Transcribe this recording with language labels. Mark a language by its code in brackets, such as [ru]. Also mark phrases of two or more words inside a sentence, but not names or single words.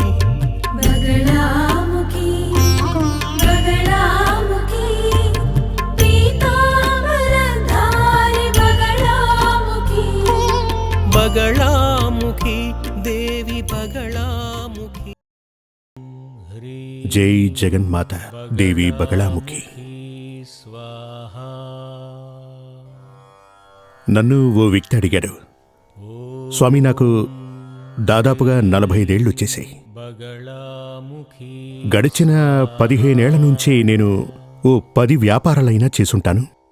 [hi] बगलामुखी बगलामुखी पीतांबरधारी बगलामुखी बगलामुखी देवी बगलामुखी। जय जगन्माता देवी बगलामुखी। [te] నన్ను ఓ వ్యక్తి అడిగాడు, స్వామి నాకు దాదాపుగా 45 ఏళ్ళు వచ్చేసాయి. గడిచిన 15 ఏళ్ల నుంచి నేను ఓ 10 వ్యాపారాలైనా చేసుంటాను.